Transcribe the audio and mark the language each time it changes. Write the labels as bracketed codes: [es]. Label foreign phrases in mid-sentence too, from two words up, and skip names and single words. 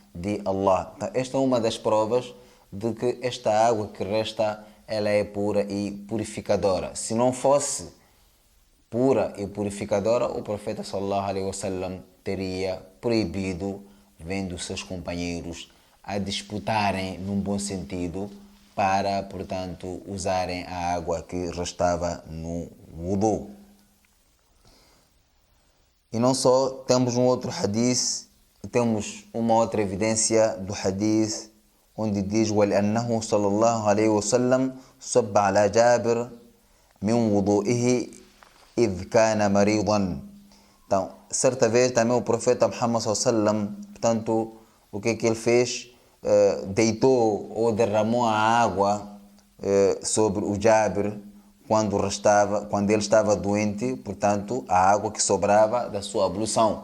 [pt] Então, esta é uma das provas de que esta água que resta, ela é pura e purificadora. Se não fosse pura e purificadora, o profeta [ar] صلى الله عليه وسلم [pt] teria proibido, vendo seus companheiros a disputarem num bom sentido para, portanto, usarem a água que restava no wudu. E não só, temos um outro hadith, temos uma outra evidência do hadith onde diz: [ar] وَلِأَنَّهُ صلى الله عليه وسلم صب على جابر من وضوئه إذ كان مريضا. [pt] Então, certa vez também o profeta Muhammad sallam, portanto, o que ele fez? Deitou ou derramou a água sobre o Jabir quando ele estava doente, portanto, a água que sobrava da sua ablução.